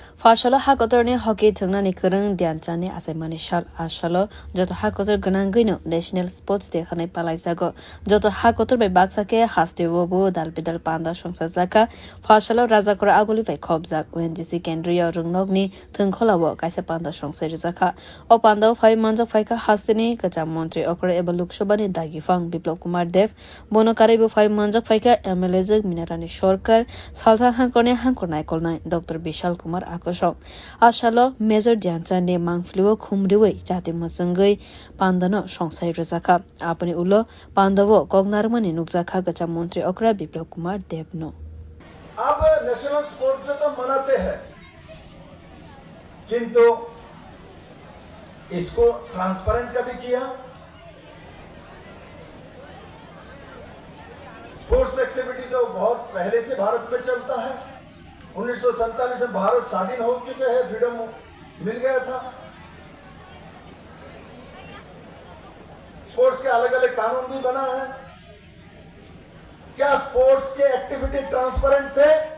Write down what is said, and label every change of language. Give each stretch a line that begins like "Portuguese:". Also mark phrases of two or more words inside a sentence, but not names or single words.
Kok Borok: Fashala hakotorni hockey thungnani khurung Dhyanchandni asaimani shal ashalo joto hakotor gonangino
English: National Sports Day
Kok Borok: khanai palaisago joto hakotor bai baksake Haste wobo dalbidal panda songsai Fashala rwjakha aguli bai khobjak ONGC kendriya rungnokni thungkholawo kaisa panda songsai rwjakha o panda phai manjak phaika Hasteni kacham montri okra eba loksobani dagifang Biplop Kumar Dev bonokari bo phai manjak phaika MLA jek Minarani Sorkar salsa hangkorne hangkornai kolnai Dr. Bishal Kumar Ashalo Major Dhyanchandni mangfliwo khumriwei jati masangai pandano songsai rwjakha apani ulo pandawo kognarmani nukjakha gacham montri okra Biplop Kumar Dev no
Hindi: अब
English: National Sports Day
Hindi: तो मनाते हैं किंतु इसको ट्रांसपेरेंट कभी किया
English: sports activity
Hindi: तो बहुत पहले से भारत में चलता है 1947 में भारत स्वाधीन हो चुके हैं फ्रीडम मिल गया था स्पोर्ट्स के अलग अलग कानून भी बना है क्या स्पोर्ट्स के एक्टिविटी ट्रांसपेरेंट थे